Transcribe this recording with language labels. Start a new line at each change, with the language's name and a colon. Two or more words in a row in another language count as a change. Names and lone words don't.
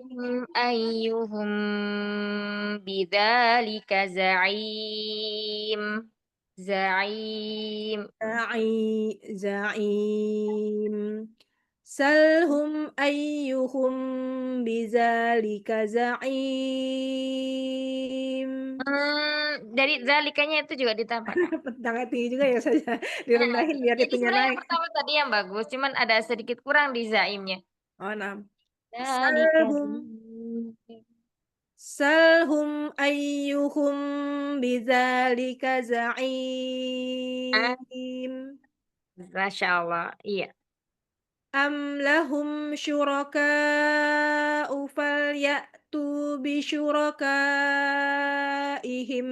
Arabic: سلهم أيهم بذلك زعيم. Za'im. Za'im. سلهم أيهم بذلك زعيم.
Indonesian: Dari zalikanya itu juga ditambahkan. Jangan tinggi juga ya saja. Direndahin biar Jadi itunya sebenarnya yang naik. pertama tadi yang bagus, cuman ada sedikit kurang di zaimnya. Oh, nah.
Arabic: Zalika Salhum zaim. سلهم أيهم بذلك زعيم. ما شاء الله, iya. أم لهم شركاء فليأتوا بشركائهم.